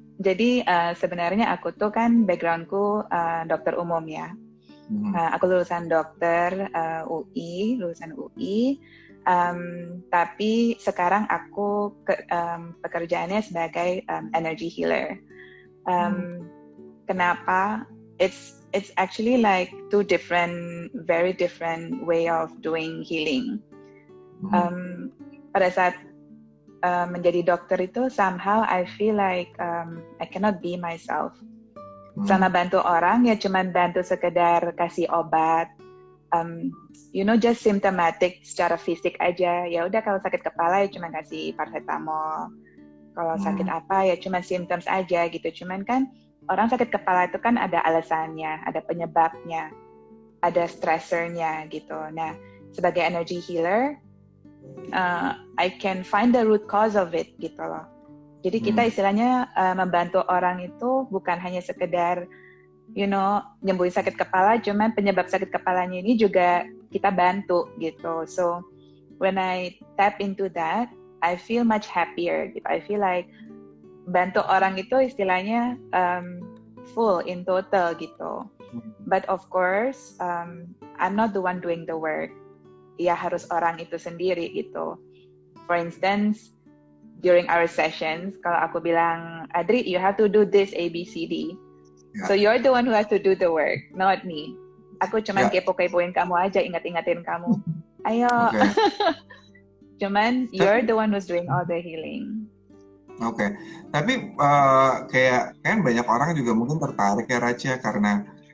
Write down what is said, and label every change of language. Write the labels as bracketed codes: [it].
[id] Jadi sebenarnya aku tuh kan backgroundku dokter umum ya. Aku lulusan dokter lulusan UI. Tapi sekarang aku pekerjaannya sebagai energy healer. Kenapa? [en] It's actually like two very different way of doing healing. [id] Pada saat menjadi dokter itu [en] somehow I feel like I cannot be myself. [id] Sama bantu orang ya cuman bantu sekedar kasih obat, [en] just symptomatic [id] secara fisik aja. Ya udah kalau sakit kepala ya cuman kasih paracetamol. Kalau sakit apa ya cuman symptoms aja gitu. Cuman kan orang sakit kepala itu kan ada alasannya, ada penyebabnya, ada stressornya gitu. Nah, sebagai energy healer, [en] I can find the root cause of it [id] gitu loh. Jadi kita istilahnya membantu orang itu bukan hanya sekedar, nyembuhin sakit kepala, cuman penyebab sakit kepalanya ini juga kita bantu gitu. [en] So, when I tap into that, I feel much happier gitu. I feel like [id] bantu orang itu istilahnya [en] full in total gitu. But of course, I'm not the one doing the work. [id] Ya harus orang itu sendiri gitu. [en] For instance, during our sessions, [id] kalau aku bilang, [en] Adri, you have to do this A, B, C, D. Yeah. So you're the one who has to do the work, not me. [id] Aku cuman kepo-kepoin kamu aja, ingat-ingatin kamu. Ayo. [en] Okay. Cuman you're the one who's doing all the healing. [id] Oke, tapi kayak kan banyak orang juga mungkin tertarik ya Raja karena